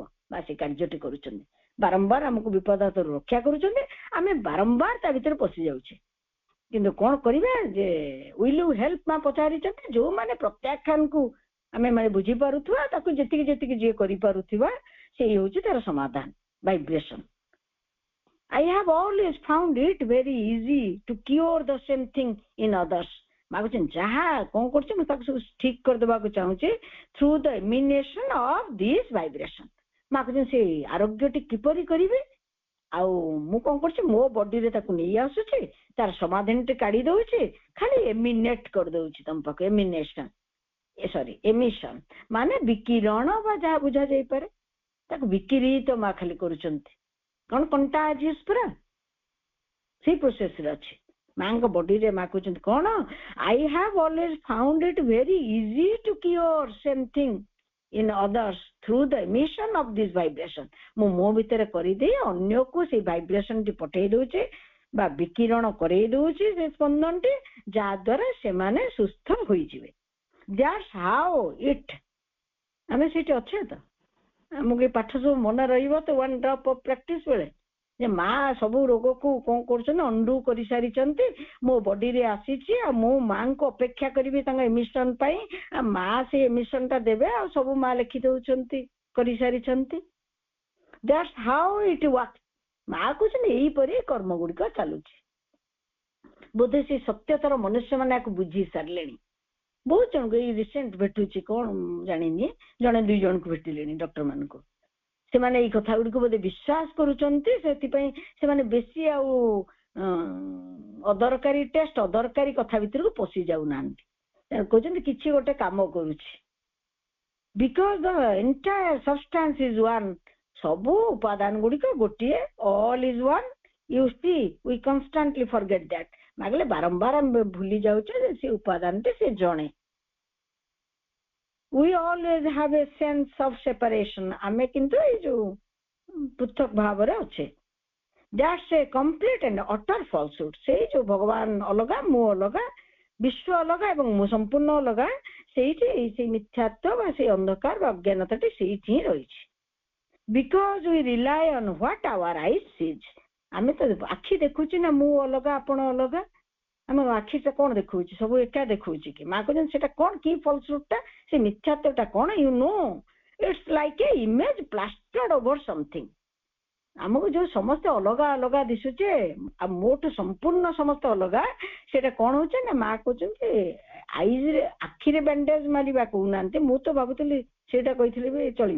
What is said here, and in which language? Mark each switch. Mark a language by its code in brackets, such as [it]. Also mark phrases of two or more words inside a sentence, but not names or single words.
[or] ବା ସେ କାର୍ଯ୍ୟଟି କରୁଛନ୍ତି, ବାରମ୍ବାର ଆମକୁ ବିପଦ ହାତରୁ ରକ୍ଷା କରୁଛନ୍ତି, ଆମେ ବାରମ୍ବାର ତା ଭିତରେ ପଶି ଯାଉଛେ। କିନ୍ତୁ କଣ କରିବା ଯେ [en] will you help, [or] ମା ପଚାରିଛନ୍ତି। ଯୋଉମାନେ ପ୍ରତ୍ୟାଖ୍ୟାନକୁ ଆମେ ମାନେ ବୁଝିପାରୁଥିବା, ତାକୁ ଯେତିକି ଯିଏ କରିପାରୁଥିବା, ସେଇ ହଉଛି ତାର ସମାଧାନ, ଭାଇବ୍ରେସନ। [en] I have always found it very easy to cure the same thing in others. [or] ମା କହୁଛନ୍ତି ଯାହା କଣ କରୁଛି ମୁଁ ତାକୁ ସବୁ ଠିକ କରିଦେବାକୁ ଚାହୁଁଛି [en] through the emanation of this vibration. [or] ମା କହୁଛନ୍ତି ସେ ଆରୋଗ୍ୟଟି କିପରି କରିବି, ଆଉ ମୁଁ କଣ କରୁଛି ମୋ ବଡିରେ ତାକୁ ନେଇ ଆସୁଛି, ତାର ସମାଧାନଟେ କାଢି ଦଉଛି, ଖାଲି ଏମିନେଟ କରିଦଉଛି ତମ ପାଖକୁ। ଏମିସନ ମାନେ ବିକିରଣ ବା ଯାହା ବୁଝା ଯାଇପାରେ, ତାକୁ ବିକିରିତ ମା ଖାଲି କରୁଛନ୍ତି। କଣ କଣ୍ଟାଜିୟସ୍ ପୁରା ସେଇ ପ୍ରୋସେସରେ ଅଛି। ମାଙ୍କ ବଡିରେ ମା କହୁଛନ୍ତି କଣ, [en] I have always found it very easy to cure same thing in others through the emission of this vibration. [or] ମୁଁ ମୋ ଭିତରେ କରିଦେଇ ଅନ୍ୟକୁ ସେଇ ଭାଇବ୍ରେସନଟି ପଠେଇ ଦଉଛି ବା ବିକିରଣ କରେଇ ଦଉଛି ସେ ସ୍ପନ୍ଦନଟି, ଯାହା ଦ୍ୱାରା ସେମାନେ ସୁସ୍ଥ ହୋଇଯିବେ. [en] That's how it. [or] ଆମେ ସେଇଠି ଅଛେ ତ, ଆମକୁ ଏ ପାଠ ସବୁ ମନେ ରହିବ ତ [en] one drop of practice [or] ବେଳେ, ଯେ ମା ସବୁ ରୋଗକୁ କଣ କରୁଛନ୍ତି ଅନ୍ଡୁ କରିସାରିଛନ୍ତି, ମୋ ବଡିରେ ଆସିଛି ଆଉ ମୁଁ ମାଙ୍କୁ ଅପେକ୍ଷା କରିବି ତାଙ୍କ ଏମିସନ ପାଇଁ, ଆଉ ମା ସେ ଏମିସନ ଟା ଦେବେ ଆଉ ସବୁ ମା ଲେଖି ଦଉଛନ୍ତି କରିସାରିଛନ୍ତି. [en] That's how it works. [or] ମା କହୁଛନ୍ତି ଏଇପରି କର୍ମ ଗୁଡିକ ଚାଲୁଛି. ବୋଧେ ସେ ସତ୍ୟତର ମନୁଷ୍ୟମାନେ ଆକୁ ବୁଝି ସାରିଲେଣି. ବହୁତ ଜଣଙ୍କୁ ଏଇ ରିସେଣ୍ଟ ଭେଟୁଛି କଣ ଜାଣିନି, ଜଣେ 2 ଜଣଙ୍କୁ ଭେଟିଲେଣି ଡକ୍ଟର ମାନଙ୍କୁ. ସେମାନେ ଏଇ କଥା ଗୁଡିକୁ ବୋଧେ ବିଶ୍ୱାସ କରୁଛନ୍ତି, ସେଥିପାଇଁ ସେମାନେ ବେଶୀ ଆଉ ଅଦରକାରୀ ଟେଷ୍ଟ ଅଦରକାରୀ କଥା ଭିତରକୁ ପଶି ଯାଉନାହାନ୍ତି. କହୁଛନ୍ତି କିଛି ଗୋଟେ କାମ କରୁଛି. [en] because the entire substance is one. [or] ସବୁ ଉପାଦାନ ଗୁଡିକ ଗୋଟିଏ, [en] all is one. you see we constantly forget that. [or] ମାଗଲେ ବାରମ୍ବାର ଆମେ ଭୁଲି ଯାଉଛେ ଯେ ସେ ଉପାଦାନଟି ସେ ଜଣେ. [en] We always have a sense of separation. [or] ଆମେ କିନ୍ତୁ ଏଇ ଯୋଉ ପୃଥକ ଭାବରେ ଅଛେ. [en] That's a complete and utter falsehood. [or] ସେଇ ଯୋଉ ଭଗବାନ ଅଲଗା, ମୁଁ ଅଲଗା, ବିଶ୍ୱ ଅଲଗା ଏବଂ ମୁଁ ସମ୍ପୂର୍ଣ୍ଣ ଅଲଗା, ସେଇଠି ସେଇ ମିଥ୍ୟାତ୍ଵ ବା ସେଇ ଅନ୍ଧକାର ବା ଅଜ୍ଞାନତାଟି ସେଇଠି ହିଁ ରହିଛି. [en] Because we rely on what our eyes sees. [or] ଆମେ ତ ଆଖି ଦେଖୁଛି ନା ମୁଁ ଅଲଗା ଆପଣ ଅଲଗା, ଆମ ଆଖିଟା କଣ ଦେଖଉଛି, ସବୁ ଏକା ଦେଖଉଛି କି? ମା କହୁଛନ୍ତି ସେଟା କଣ, କି ଫଲସ୍ରୁଟ ଟା, ସେ ମିଥ୍ୟାତ୍ଵଟା କଣ? [en] you know it's like a image plastered over something. [or] ଆମକୁ ଯୋଉ ସମସ୍ତେ ଅଲଗା ଅଲଗା ଦିଶୁଛେ ଆଉ ମୋଠୁ ସମ୍ପୂର୍ଣ୍ଣ ସମସ୍ତେ ଅଲଗା, ସେଇଟା କଣ ହଉଛି ନା ମା କହୁଛନ୍ତି ଆଇଜରେ ଆଖିରେ ବ୍ୟାଣ୍ଡେଜ ମାରିବା କହୁନାହାନ୍ତି, ମୁଁ ତ ଭାବୁଥିଲି ସେଇଟା କହିଥିଲେ ବି ଚଳିବ.